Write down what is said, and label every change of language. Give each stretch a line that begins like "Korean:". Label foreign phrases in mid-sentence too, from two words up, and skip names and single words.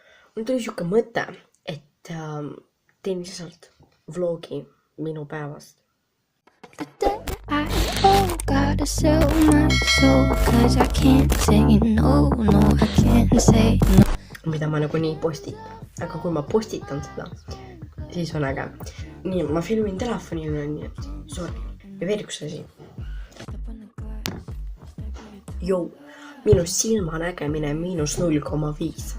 Estonian: mul tuli siuke mõte, et teen lihtsalt vlogi minu päevast.
English: I gotta sell my soul, cause I can't say no, I can't say no.
Estonian: Mida ma nagunii postitan, aga kui ma postitan seda, siis on äge. Nii, ma filmin telefonile, nii et sorry. Ja veel üks asi. Minu silmanägemine -0,5.